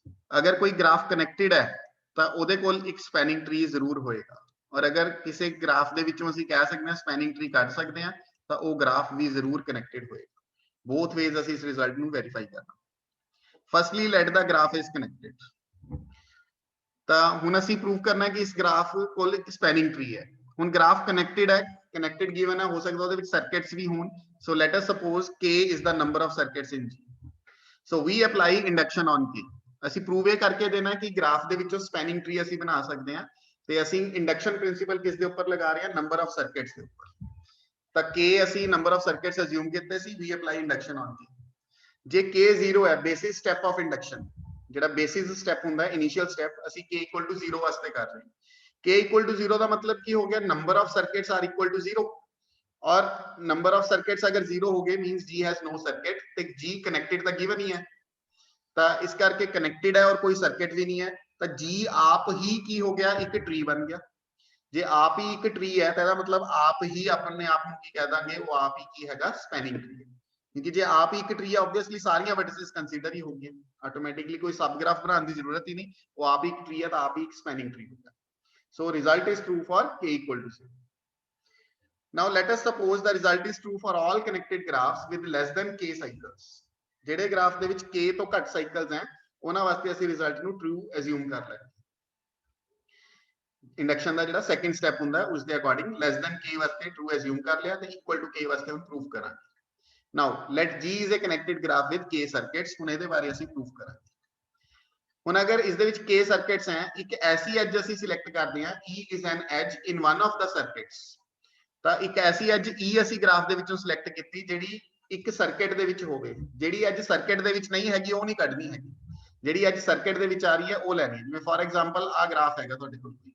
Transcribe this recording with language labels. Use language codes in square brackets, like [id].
[hi] अगर कोई graph connected है [pa] ਤਾਂ ਉਹਦੇ ਕੋਲ ਇੱਕ ਸਪੈਨਿੰਗ ਟਰੀ ਜ਼ਰੂਰ ਹੋਏਗਾ, ਔਰ ਅਗਰ ਕਿਸੇ ਗ੍ਰਾਫ ਦੇ ਵਿੱਚੋਂ ਅਸੀਂ ਕਹਿ ਸਕਦੇ ਹਾਂ ਸਪੈਨਿੰਗ ਟਰੀ ਕੱਢ ਸਕਦੇ ਹਾਂ ਤਾਂ ਉਹ ਗ੍ਰਾਫ ਵੀ ਜ਼ਰੂਰ ਕਨੈਕਟਡ ਹੋਏਗਾ। ਬੋਥ ਵੇਜ਼ ਅਸੀਂ ਇਸ ਰਿਜ਼ਲਟ ਨੂੰ ਵੈਰੀਫਾਈ ਕਰਨਾ। [en] Firstly let the graph is connected. [pa] ਤਾਂ ਹੁਣ ਅਸੀਂ ਪ੍ਰੂਵ ਕਰਨਾ ਹੈ ਕਿ ਇਸ ਗ੍ਰਾਫ ਕੋਲ ਇੱਕ ਸਪੈਨਿੰਗ ਟਰੀ ਹੈ। ਹੁਣ ਗ੍ਰਾਫ ਕਨੈਕਟਡ ਹੈ, [hi] connected given है, हो सकता है [pa] ਉਹਦੇ ਵਿੱਚ circuits भी हों। [en] so let us suppose k is the number of circuits in G, so we apply induction on k। [pa] ਅਸੀਂ ਪ੍ਰੂਵ ਇਹ ਕਰਕੇ ਦੇਣਾ ਕਿ ਗ੍ਰਾਫ ਦੇ ਵਿੱਚੋਂ ਸਪੈਨਿੰਗ ਟਰੀ ਅਸੀਂ ਬਣਾ ਸਕਦੇ ਹਾਂ ਤੇ ਅਸੀਂ ਇੰਡਕਸ਼ਨ ਪ੍ਰਿੰਸੀਪਲ ਕਿਸ ਦੇ ਉੱਪਰ ਲਗਾ ਰਹੇ ਹਾਂ, ਨੰਬਰ ਆਫ ਸਰਕਟਸ ਦੇ ਉੱਪਰ। ਤਾਂ k ਅਸੀਂ ਨੰਬਰ ਆਫ ਸਰਕਟਸ ਅਸਿਊਮ ਕੀਤੇ ਸੀ, [en] we apply induction on k। [pa] ਜੇ k 0 ਹੈ, ਬੇਸਿਸ ਸਟੈਪ ਆਫ ਇੰਡਕਸ਼ਨ, ਜਿਹੜਾ ਬੇਸਿਸ ਸਟੈਪ ਹੁੰਦਾ ਹੈ ਇਨੀਸ਼ੀਅਲ ਸਟੈਪ, ਅਸੀਂ k 0 ਵਾਸਤੇ ਕਰ ਰਹੇ ਹਾਂ। k equal to 0 ਦਾ मतलब ਕੀ ਹੋ ਗਿਆ, [en] number of circuits are equal to 0 [hi] और number of circuits अगर 0 हो गए [en] means G has no circuit, [pa] ਤੇ G connected ਤਾਂ given ਹੀ ਹੈ, ਤਾਂ ਇਸ ਕਰਕੇ connected ਹੈ ਔਰ ਕੋਈ circuit ਵੀ ਨਹੀਂ ਹੈ, ਤਾਂ G ਆਪ ਹੀ ਕੀ ਹੋ ਗਿਆ, ਇੱਕ ਟਰੀ ਬਣ ਗਿਆ। ਜੇ ਆਪ ਹੀ ਇੱਕ ਟਰੀ ਹੈ ਤਾਂ ਇਹਦਾ ਮਤਲਬ ਆਪ ਹੀ ਆਪਣੇ ਆਪ ਨੂੰ ਕੀ ਕਹਿ ਦਾਂਗੇ, ਉਹ ਆਪ ਹੀ ਕੀ ਹੈਗਾ, ਸਪੈਨਿੰਗ ਟਰੀ। ਕਿਉਂਕਿ ਜੇ ਆਪ ਹੀ ਇੱਕ ਟਰੀ ਹੈ ਆਬਵੀਅਸਲੀ ਸਾਰੀਆਂ ਵਰਟਿਸਿਸ ਕੰਸੀਡਰ ਹੀ ਹੋਣਗੀਆਂ, ਆਟੋਮੈਟਿਕਲੀ ਕੋਈ ਸਬ ਗ੍ਰਾਫ ਬਣਾਉਣ ਦੀ ਜ਼ਰੂਰਤ ਹੀ ਨਹੀਂ, ਉਹ ਆਪ ਹੀ ਇੱਕ ਟਰੀ ਹੈ ਤਾਂ ਆਪ ਹੀ ਇੱਕ ਸਪੈਨਿੰਗ ਟਰੀ ਹੋਗਾ। [en] So result is true for k equal to 0. Now let us suppose the result is true for all connected graphs with less than k cycles। [pa] ਜਿਹੜੇ ਗ੍ਰਾਫ ਦੇ ਵਿੱਚ k ਤੋਂ ਘੱਟ ਸਾਈਕਲਸ ਹੈ ਉਹਨਾਂ ਵਾਸਤੇ ਅਸੀਂ ਰਿਜ਼ਲਟ ਨੂੰ ਟਰੂ ਅਸਿਊਮ ਕਰ ਲੈਂਦੇ। ਇੰਡਕਸ਼ਨ ਦਾ ਜਿਹੜਾ ਸੈਕੰਡ ਸਟੈਪ ਹੁੰਦਾ ਉਸ ਦੇ ਅਕੋਰਡਿੰਗ ਲੈਸ ਦੈਨ k ਵਾਸਤੇ ਟਰੂ ਅਸਿਊਮ ਕਰ ਲਿਆ ਤੇ ਇਕੁਅਲ ਟੂ k ਵਾਸਤੇ ਹੁਣ ਪ੍ਰੂਫ ਕਰਾਂਗੇ। [en] Now let G is a connected graph with k circuits। [pa] ਹੁਣ ਇਹਦੇ ਬਾਰੇ ਅਸੀਂ ਪ੍ਰੂਫ ਕਰਾਂਗੇ। ਹੁਣ ਅਗਰ ਇਸ ਦੇ ਵਿੱਚ k ਸਰਕਟਸ ਹੈ, ਇੱਕ ਐਸੀ ਐਜ ਅਸੀਂ ਸਿਲੈਕਟ ਕਰਦੇ ਹਾਂ, [en] E is an edge in one of the circuits। [pa] ਤਾਂ ਇੱਕ ਐਸੀ ਐਜ E ਅਸੀਂ ਗ੍ਰਾਫ ਦੇ ਵਿੱਚੋਂ ਸਿਲੈਕਟ ਕੀਤੀ ਜਿਹੜੀ ਇੱਕ ਸਰਕਟ ਦੇ ਵਿੱਚ ਹੋਵੇ। ਜਿਹੜੀ ਐਜ ਸਰਕਟ ਦੇ ਵਿੱਚ ਨਹੀਂ ਹੈਗੀ ਉਹ ਨਹੀਂ ਕੱਢਣੀ ਹੈਗੀ, ਜਿਹੜੀ ਐਜ ਸਰਕਟ ਦੇ ਵਿੱਚ ਆ ਰਹੀ ਹੈ ਉਹ ਲੈਣੀ ਹੈ। ਜਿਵੇਂ ਫॉर ਐਗਜ਼ਾਮਪਲ ਆ ਗ੍ਰਾਫ ਹੈਗਾ ਤੁਹਾਡੇ ਕੋਲ,